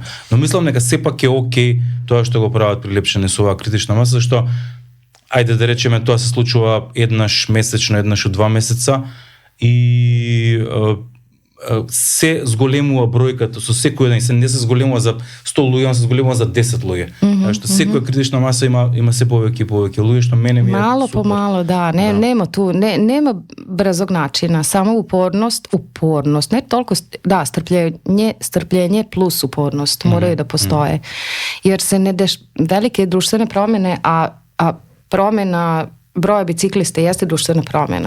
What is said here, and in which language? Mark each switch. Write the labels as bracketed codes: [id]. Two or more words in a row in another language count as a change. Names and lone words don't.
[mk] Но мислам дека сепак е окей тоа што го прават Прилепчани со оваа критична маса, зашто ајде да речеме тоа се случува еднаш месечно, еднаш од 2 месеца и се зголемува бројката со секој ден, се не се зголемува за 100 луѓе, се зголемува за 10 луѓе. Што секоја критична маса има се повеќе и повеќе луѓе, што мене ми е [sr] malo po malo, da, nema tu, nema brzog načina, samo upornost, ne toliko, da, strpljenje plus upornost moraju da postoje, jer se velike društvene promjene, a promjena broja biciklista jeste društvena promjena.